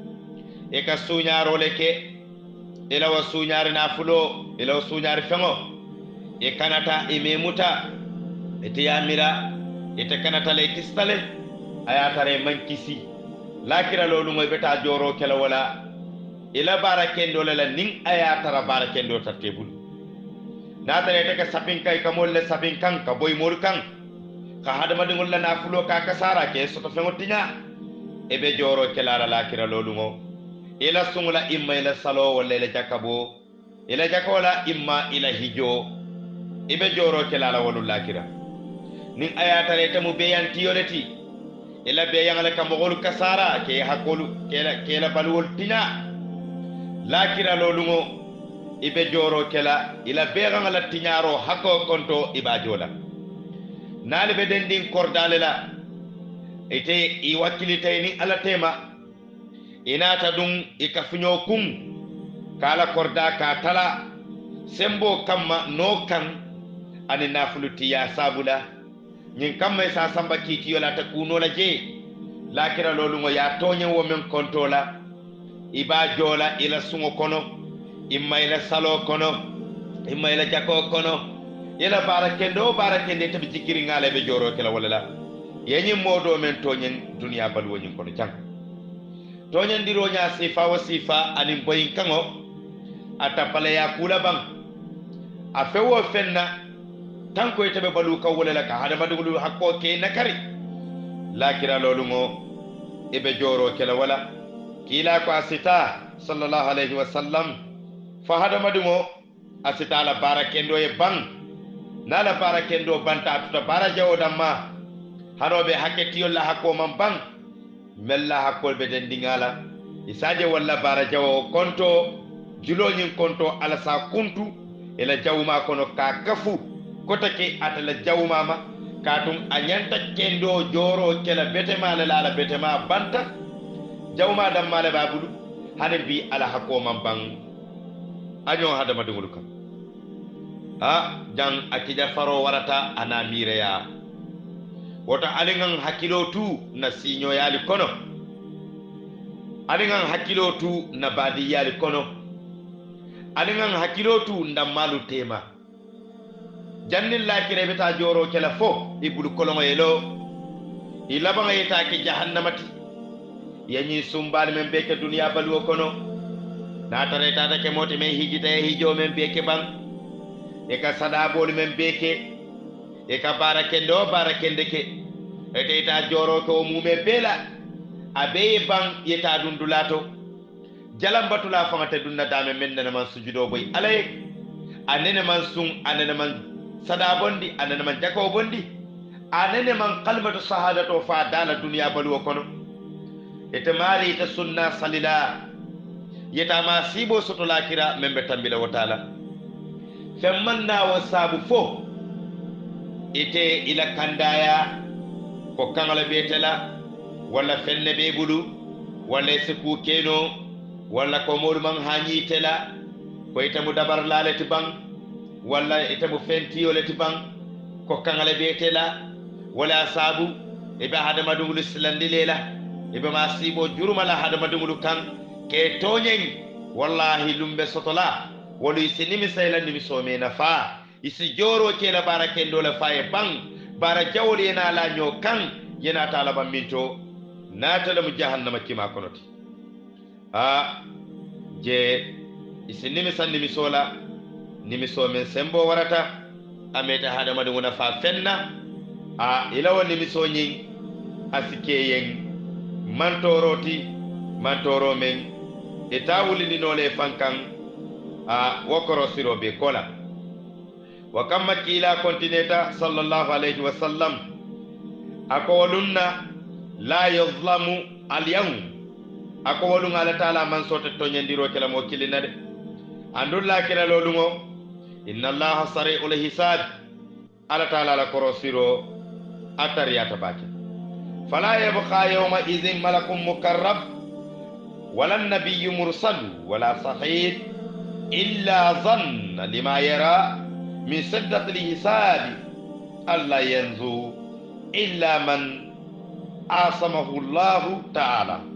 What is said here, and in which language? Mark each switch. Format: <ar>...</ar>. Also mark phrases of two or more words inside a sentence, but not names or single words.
<man>e ka suñaaro le ke ila wa suñaari nafulo ila wa suñaari feŋo e kanata e memuta ite yamira ite kanata le tistale a ye tara man kisi lakira loolu ŋo beta jooro kela wala ila baara kendo le la niŋ a ye tara baara kendo tarte bulu naa tara ite ka sapin kay ka moolu le sapin kaŋ ka boy moolu kaŋ ka hadamadiŋolu la nafulo ka kasara ke soto feŋo tiña e be jooro kela la lakira loolu ŋo ila sungula imma ila salo wala ila jakabo ila jakola imma ila hijo ibe joro kelala walu lakira nin ayata reta mu beyanti yoleti ila beyangala kamogol kasara ke hakolu kela balwol tina lakira lolungo ibe joro kela ila beyangala tinyaro hako konto ibajola nali be dendin kordalela ite i wakilite ni ala tema inata dum ikafunyo kum kala korda ka tala sembo kamma no kan ani nafuluti ya sabula nyin kamma sa samba kiti yola ta kuno la je lakira lolu ngo ya tonye wo men kontola iba jola ila sungo kono imma ila salo kono imma ila jako kono ila barakende tabi jikiri ngale be joro kala wala yenyi modo men tonyen dunya balwo nyin kono jang toñandiro nya sifa wa sifa anin boyin kango atapale ya kula bang a fewo fenna tanko itabe balu ka wala la ka hada madugulu hakko ke nakari lakira lolu ngo ibe joro kala wala kila ko asita</man> <ar>صلى الله عليه وسلم</ar> <man>fa hada madungo asita la barakendo e bang nala barakendo banta tuta barajawo damma hanobe haketiyo la hakko man bang mella hakkol be den dingala isaje walla bara jawo konto juloñin konto ala sa kuntu ela jawma kono ka kafu kotake atala jawmama katum anyanta kendo joro kela betema la betema banta jawma dam male babulu hane bi ala hakko man bang anyo hada madungul kam jang akija faro warata ana mireya woto alingan hakkilo tu na siño yali kono alingan hakkilo tu na badi yali kono alingan hakkilo tu ndammalu tema jannin lakire beta joro kela fo ibulu kolongo yelo ilabanga yeta ke jahannamati yanyi sumbal men beke duniya baluwo kono na tare tata ke moti men hijita e hijo men beke bang e ka sadabol men beke e ka barakende ke ete ita joro ko mume bela abe bang yeta dundulato jalam batula fangata dunna dame men nana man sujudo boy alay anene man sun anene man sadabondi anene man jako bondi anene man qalbatu sahadato fa dala dunya balu kono ete mari ita sunna salila yeta ma sibo soto lakira membe tambila wataala femmanna wasabu fo ite ila kandaya ko kangala betela wala fenne be bulu wala seku keno wala ko modu man hanyi tela ko itamu dabar lalati bang wala itamu fentiyo lati bang ko kangala betela wala sabu ibe hadama dungulu silandi lela ibe masibo juruma la hadama dungulu kan ke tonyen wallahi lumbe sotola wolu isinimi sayla nimi some nafa isi joro ke la barakendo la faye bang bara jawli yana la nyo kan yana talaba minto natala mu jahannama kima konoti je isinimi sannimi sola nimi some sembo warata ameta hadama dunguna fa fenna ilawa nimi sonyi asikeyen mantoro men etawuli ni nole fankan wakoro siro be kola wa kamma kila kontineta</man> <ar>صلى الله عليه وسلم</ar> <man>ako walunna</man> <ar>لا يظلم اليوم</ar> <man>ako wolunga ala taala man sote toñandiro kela mo kilina de andulla kela lolungo</man> <ar>إن الله سريع الحساب</ar> <man>ala taala la korosiro atariyata bake</man> <ar>فلا يبقى يومئذ ملك مقرب ولا نبي مرسل ولا صحيح إلا ظن لما يرى من شدة الحساب ألا ينجو إلا من عصمه الله تعالى</ar>